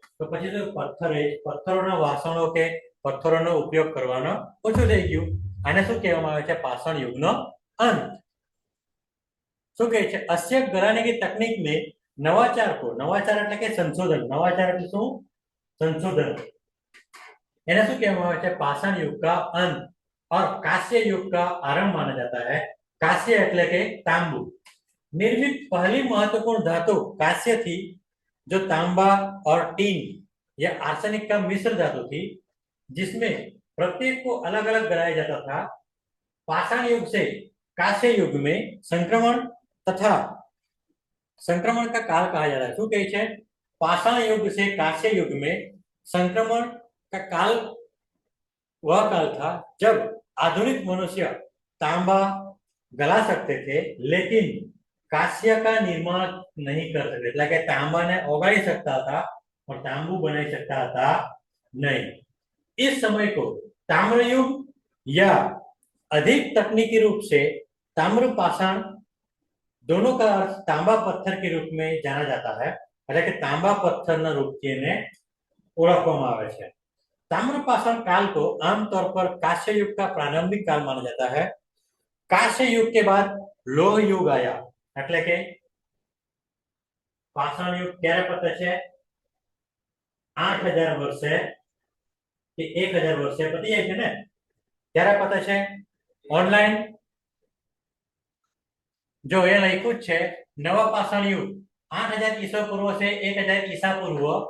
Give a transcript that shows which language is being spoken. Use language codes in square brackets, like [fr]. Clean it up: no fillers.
[gu] તો પછી તો પથ્થરોના વાસણો કે પથ્થરોનો ઉપયોગ કરવાનો ઓછું થઈ ગયું. આને શું કહેવામાં આવે છે? પાષાણ યુગનો અંત. શું કહે છે? [hi] અસ્ય घराने की तकनीक में नवाचार को, नवाचार [gu] એટલે કે સંશોધન, નવાચાર એટલે શું? संशोधन. એને શું કહેવામાં આવે છે? [hi] पाषाण युग का अंत और कांस्य युग का आरंभ माना जाता है. कांस्य [gu] એટલે કે [hi] तांबू. निर्मित पहली महत्वपूर्ण धातु कांस्य थी, जो तांबा और टीन या आर्सेनिक का मिश्र धातु थी, जिसमें प्रत्येक को अलग अलग बनाया जाता था. पाषाण युग से कांस्य युग में संक्रमण तथा संक्रमण का काल कहा जाता है. [gu] શું કહે છે? [hi] पाषाण युग से कांस्य युग में संक्रमण का काल वह काल था जब आधुनिक मनुष्य तांबा गला सकते थे, लेकिन कांस्य का निर्माण नहीं कर सकते. [gu] એટલે કે તાંબાને ઓગાળી શકતા હતા પણ તાંબુ બનાવી શકતા હતા नहीं. [hi] इस समय को ताम्र युग या अधिक तकनीकी रूप से ताम्र पाषाण, दोनों का अर्थ तांबा पत्थर के रूप में जाना जाता है. [gu] એટલે કે તાંબા પથ્થરના રૂપથી એને ઓળખવામાં આવે છે. [hi] ताम्र पाषाण काल को आमतौर पर कांस्य युग का प्रारंभिक काल माना जाता है. कांस्य युग के बाद लोह युग आया. [gu] એટલે કે पाषाण युग ક્યારે પતે છે? 8000 વર્ષે કે 1000 વર્ષે પતી જાય છે ને, ક્યારે પતે છે? ઓનલાઈન જો એ લખ્યું જ છે, નવા પાષાણ યુગ 8000 ઈસા પૂર્વ से 1000 ઈસા પૂર્વ.